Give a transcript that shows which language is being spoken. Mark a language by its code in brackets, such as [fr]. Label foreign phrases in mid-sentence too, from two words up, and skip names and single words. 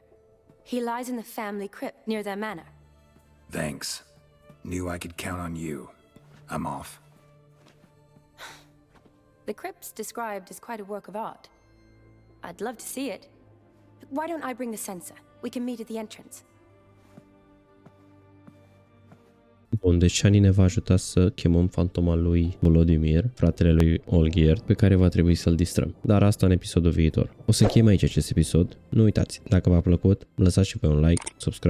[en] He lies in the family crypt near their manor. Thanks. Knew I could count on you. I'm off. The crypt's described as quite a work of art. I'd love to see it. Why don't I bring the censer? We can meet at the entrance. [ro] Bun, deci Shani ne va ajuta să chemăm fantoma lui Volodymyr, fratele lui Olgierd, pe care va trebui să-l distrăm. Dar asta în episodul viitor. O să încheiem aici acest episod. Nu uitați, dacă v-a plăcut, lăsați și pe un like, subscribe.